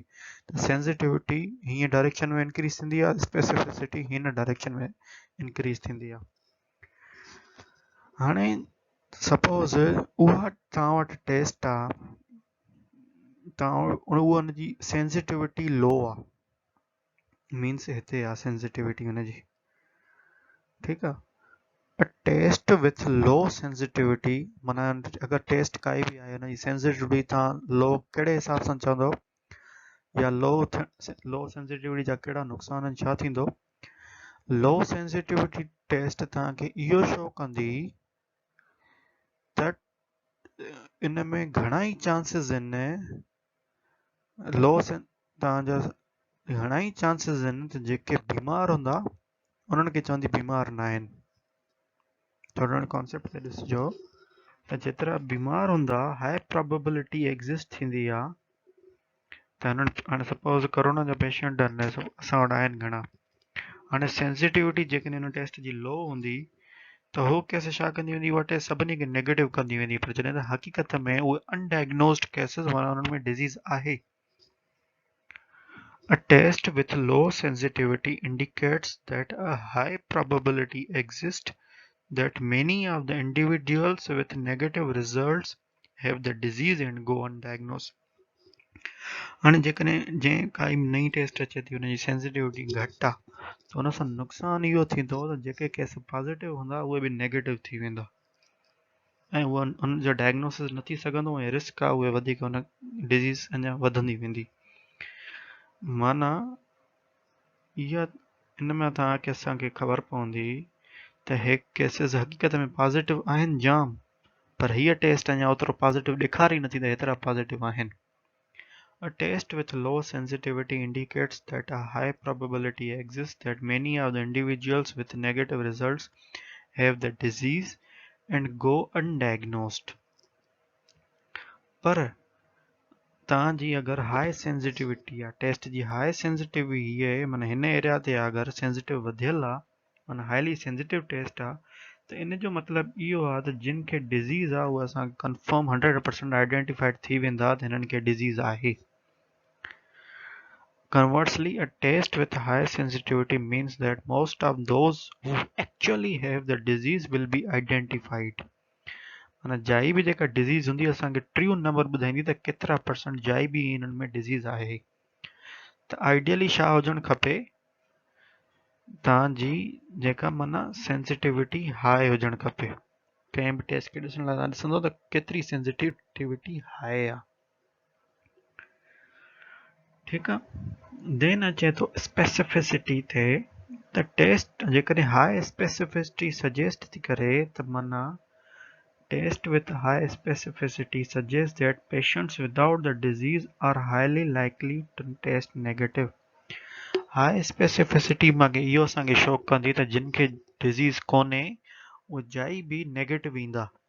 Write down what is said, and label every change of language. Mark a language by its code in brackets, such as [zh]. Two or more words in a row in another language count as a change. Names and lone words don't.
[sd] त सेंसिटिविटी हीअं डायरेक्शन में इंक्रीज़ थींदी आहे, स्पेसिफिसिटी हिन डायरेक्शन में इंक्रीज़ थींदी आहे। हाणे सपोज़ उहा तव्हां वटि टेस्ट आहे, तव्हां उहा हुनजी [en] sensitivity low [sd] आहे, मीन्स हिते आहे सेंसिटिविटी हुनजी, ठीकु आहे। [en] A test with low sensitivity, [sd] माना अगर टेस्ट काई भी आहे हुनजी सेंसिटिविटी तव्हां लो कहिड़े हिसाब सां चवंदो, या [en] low sensitivity [sd] जा कहिड़ा नुक़सान आहिनि, छा थींदो? [en] low sensitivity test [sd] तव्हांखे इहो शो कंदी त इन में घणा ई चांसिस आहिनि, तव्हांजा घणा ई चांसिस आहिनि त जेके बीमार हूंदा उन्हनि खे चवंदी बीमार न आहिनि। थोरो कॉन्सेप्ट ते ॾिसिजो त जेतिरा बीमार हूंदा [en] high probability exist [sd] थींदी आहे त हुननि, हाणे सपोज़ कोरोना जा पेशेंट आहिनि असां वटि आहिनि घणा, हाणे सेंसिटिविटी जेकॾहिं हुन टेस्ट जी लो हूंदी त हू केस छा कंदी वेंदी, उहा टेस्ट सभिनी खे नेगेटिव कंदी वेंदी, पर जॾहिं त हक़ीक़त में उहे [en] undiagnosed cases [sd] माना हुननि में डिज़ीज़ आहे। [en] A test with low sensitivity indicates that a high probability exists that many of the individuals with negative results have the disease and go undiagnosed. [sd] हाणे जेकॾहिं जंहिं काई नई टेस्ट अचे थी हुनजी सेंसिटिविटी घटि आहे त हुन सां नुक़सानु इहो थींदो त जेके केस पॉज़िटिव हूंदा उहे बि नेगेटिव थी वेंदा ऐं उहा हुनजो डायग्नोसिस न थी सघंदो ऐं रिस्क आहे उहे वधीक हुन डिज़ीज़ अञा वधंदी वेंदी। माना इहा इन में तव्हांखे असांखे ख़बर पवंदी त हे केसिस हक़ीक़त में पॉज़िटिव आहिनि जाम, पर हीअ टेस्ट अञा ओतिरो पॉज़िटिव ॾेखारे नथी त हेतिरा पॉज़िटिव आहिनि। [en] A test with low sensitivity indicates that a high probability exists that many of the individuals with negative results have the disease and go undiagnosed. [sd] पर तव्हांजी अगर [en] high sensitivity [sd] आहे टेस्ट जी [en] high sensitivity [sd] आहे माना हिन एरिया ते अगर सेंसिटिव वधियल आहे माना [en] highly sensitive test [sd] आहे त इन जो मतिलबु इहो आहे त जिन खे डिज़ीज़ आहे उहा असां [en] confirm 100% identified [sd] थी वेंदा त हिननि खे डिज़ीज़ आहे. [en] Conversely, a test with high sensitivity means that most of those who actually have the disease will be identified. [sd] माना जाई बि जेका डिज़ीज़ हूंदी असांखे [en] true number [sd] ॿुधाईंदी त केतिरा परसेंट जाई बि इन्हनि में डिज़ीज़ आहे. त आइडियली छा हुजणु खपे तव्हांजी जेका माना सेंसिटिविटी हाई हुजणु खपे. कंहिं बि टेस्ट खे ॾिसण लाइ तव्हां ॾिसंदो त केतिरी [en] sensitivity high [sd] आहे. ठीकु आहे. देन अचे थो स्पेसिफिसिटी ते त टेस्ट जेकॾहिं [en] high specificity suggest [sd] थी करे त माना [en] test with high specificity suggests that patients without the disease are highly likely to test negative. High specificity [sd] मांगे इहो असांखे शो कंदी त जिन खे डिज़ीज़ कोन्हे उहे जाई बि नेगेटिव ईंदा.